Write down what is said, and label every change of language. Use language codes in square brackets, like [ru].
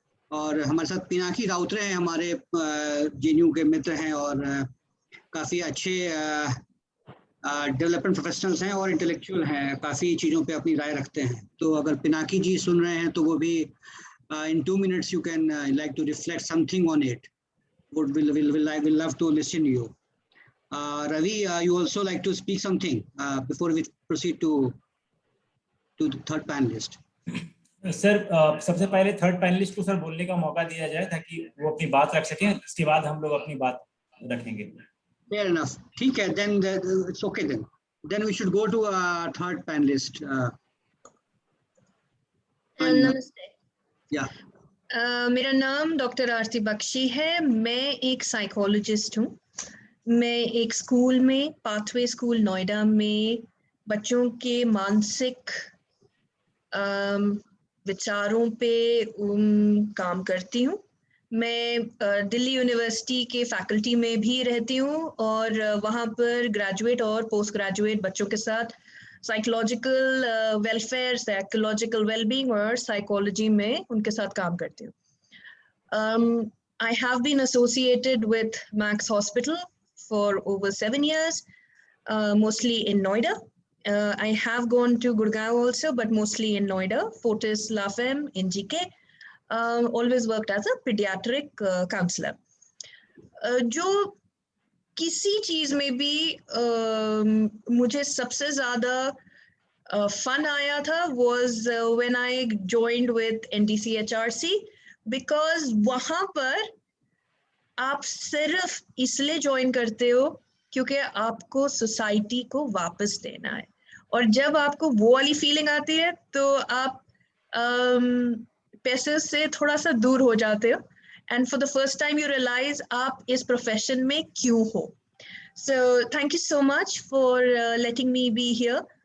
[hi] और हमारे साथ पिनाकी राउतरे हैं, हमारे जेएनयू के मित्र हैं और काफ़ी अच्छे डेवलपमेंट प्रोफेशनल्स हैं और इंटेलेक्चुअल हैं, काफ़ी चीज़ों पे अपनी राय रखते हैं। तो अगर पिनाकी जी सुन रहे हैं तो वो भी [en] in 2 minutes you can like to reflect something on it. We'll love to listen to you. Ravi, you also like to speak something before we proceed to the third panelist. [hi] Sir सबसे पहले third panelist को sir बोलने का मौका दिया जाए ताकि वो अपनी बात रख सकें, इसके बाद हम लोग अपनी बात रखेंगे। [en] Fair enough. [hi] ठीक है, [en] then it's okay then. Then we should go to third panelist. [hi] नमस्ते। Yeah. मेरा नाम डॉक्टर आरती बख्शी है। मैं एक साइकोलॉजिस्ट हूँ। मैं एक स्कूल में, पाथवे स्कूल नोएडा में बच्चों के मानसिक विचारों पे काम करती हूँ। मैं दिल्ली यूनिवर्सिटी के फैकल्टी में भी रहती हूँ और वहाँ पर ग्रेजुएट और पोस्ट ग्रेजुएट बच्चों के साथ साइकोलॉजिकल वेलफेयर, साइकोलॉजिकल वेलबींग और साइकोलॉजी में उनके साथ काम करती हूँ। [en] I have been associated with Max Hospital for over 7 years, mostly in Noida. I have gone to Gurgaon also, but mostly in Noida, Fortis La Femme in GK. Always worked as a pediatric counselor. [hi] जो किसी चीज में भी मुझे सबसे ज्यादा fun आया था [en] was when I joined with [hi] NDCHRC, because वहां पर आप सिर्फ इसलिए ज्वाइन करते हो क्योंकि आपको सोसाइटी को वापस देना है, और जब आपको वो वाली फीलिंग आती है तो आप पैसे से थोड़ा सा दूर हो जाते हो, [en] and for the first time you realise [hi] आप इस प्रोफेशन में क्यों हो. [en] So thank you so much for letting me be here.